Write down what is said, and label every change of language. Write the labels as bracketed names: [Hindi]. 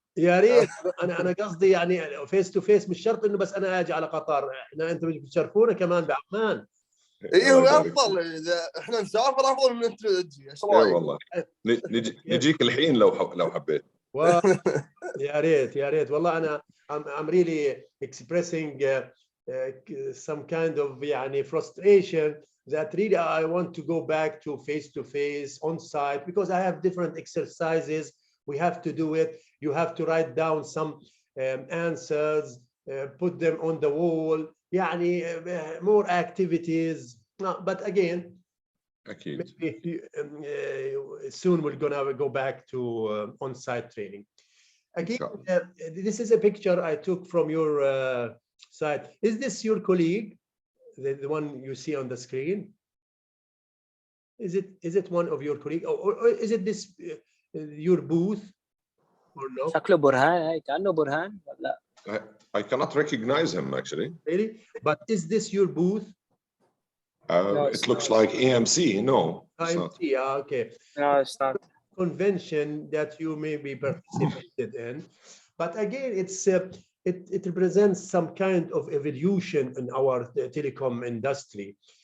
[Arabic] يا ريت. انا قصدي يعني فيس تو فيس، مش شرط انه بس انا اجي على قطر، انتم بتشرفونا كمان بعمان. ايوه افضل، اذا احنا نسافر افضل من انت تجي. ايش رايك؟ اي والله نجيك الحين لو حبيت. يا ريت والله. [English] I'm really expressing some kind of يعني frustration that really I want to go back to face on site, because I have different exercises. We have to do it. You have to write down some answers, put them on the wall. يعني more activities. But again, maybe soon we're gonna go back to on-site training. Again, this is a picture I took from your site. Is this your colleague, the one you see on the screen? Is it one of your colleagues, or is it this your booth, or no? [Arabic] شكله برهان، هاي كأنه برهان ولا؟ [English] I cannot recognize him actually. Really? But is this your booth? No, it looks like EMC. No. EMC. Okay. No, it's not. Convention that you maybe participated in, but again, it represents some kind of evolution in our telecom industry.